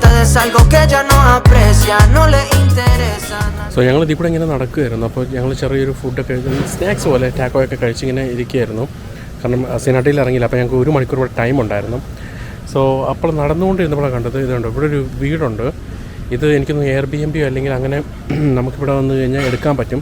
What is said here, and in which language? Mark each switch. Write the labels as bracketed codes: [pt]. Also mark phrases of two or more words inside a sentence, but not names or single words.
[es] es algo que ella no aprecia, no le interesa. [ml] സോ ഞങ്ങൾ ഇതിൽ കൂടെ ഇങ്ങനെ നടക്കുമായിരുന്നു. അപ്പോൾ ഞങ്ങൾ ചെറിയൊരു ഫുഡൊക്കെ സ്നാക്സ് പോലെ ടാക്കോയൊക്കെ കഴിച്ചിങ്ങനെ ഇരിക്കുകയായിരുന്നു. കാരണം സിനാട്ടിയിൽ ഇറങ്ങിയില്ല. അപ്പോൾ ഞങ്ങൾക്ക് 1 മണിക്കൂർ കൂടെ ടൈം ഉണ്ടായിരുന്നു. സോ അപ്പോൾ നടന്നുകൊണ്ടിരുന്നപ്പോഴാണ് കണ്ടത് ഇതുണ്ട്. ഇവിടെ ഒരു വീടുണ്ട്. ഇത് എനിക്കൊന്ന് Airbnb അല്ലെങ്കിൽ അങ്ങനെ നമുക്കിവിടെ വന്നു കഴിഞ്ഞാൽ എടുക്കാൻ പറ്റും.